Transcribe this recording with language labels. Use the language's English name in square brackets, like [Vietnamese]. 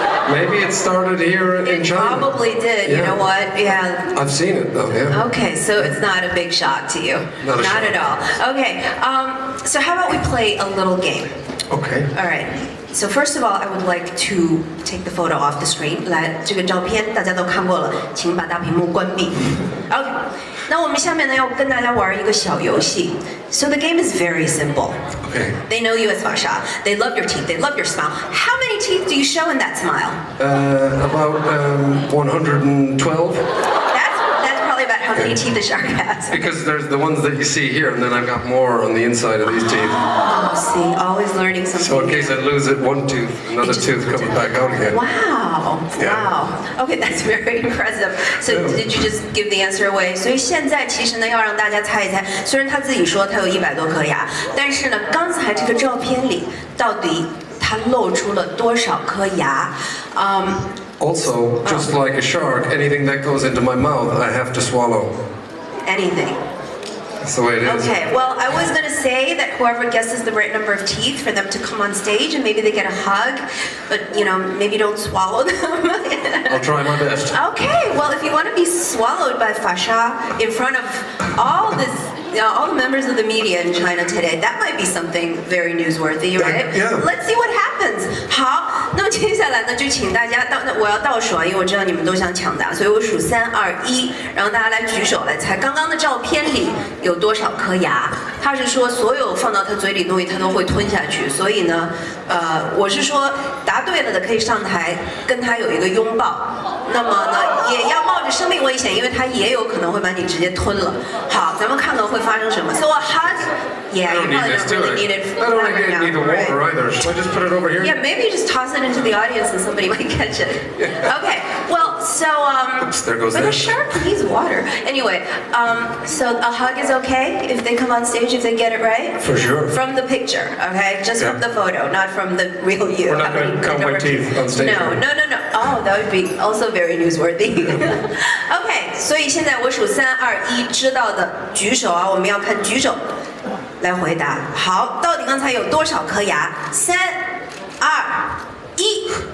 [English] Maybe it started here in China. Probably did. Yeah. You know what? Yeah. I've seen it though, yeah. Okay, so it's not a big shock to you. Not at all. Okay, so how about we play a little game? Okay. All right. So first of all, I would like to take the photo off the screen. [Chinese] 来，这个照片大家都看过了，请把大屏幕关闭。 OK， 那我们下面呢要跟大家玩一个小游戏。 [English] So the game is very simple. Okay. They know you as Fasha. They love your teeth. They love your smile. How many teeth do you show in that smile? About 112. That's probably about how many teeth a shark has. Because there's the ones that you see here, and then I've got more on the inside of these teeth. Oh, see, always learning something. So in case I lose it, one tooth, another tooth comes back out again. Wow, Yeah. wow. Okay, that's very impressive. So did you just give the answer away? [Chinese] 所以现在其实呢，要让大家猜一猜。虽然他自己说他有100多颗牙，但是呢，刚才这个照片里到底他露出了多少颗牙 [English] Also, just like a shark, anything that goes into my mouth, I have to swallow. Anything. That's the way it is. Okay, well, I was going to say that whoever guesses the right number of teeth for them to come on stage and maybe they get a hug, but, maybe don't swallow them. I'll try my best. Okay, well, if you want to be swallowed by Fasha in front of all the members of the media in China today, that might be something very newsworthy, right? Yeah. Let's see what happens. [Chinese] 好，那么接下来呢，就请大家我要倒数啊，因为我知道你们都想抢答，所以我数3、2、1，然后大家来举手来猜刚刚的照片里有多少颗牙。他是说所有放到他嘴里的东西他都会吞下去，所以呢，我是说答对了的可以上台跟他有一个拥抱。那么呢，也要冒着生命危险，因为它也有可能会把你直接吞了。好，咱们看看会发生什么。 [English] So a hug, yeah, you probably don't really need it. I don't need the water either. Should I just put it over here? Yeah, maybe you just toss it into the audience and somebody might catch it. Okay, well, so Oops, there goes but a that. shark needs water. Anyway, so a hug is okay if they come on stage, if they get it right? For sure. From the picture, okay? Just from the photo, not from the real you. We're not going to count my teeth on stage. No. Oh, that would be also very newsworthy. [Chinese] Okay, 所以现在我数3、2、1，知道的举手啊，我们要看举手来回答。好，到底刚才有多少颗牙？3、2、1。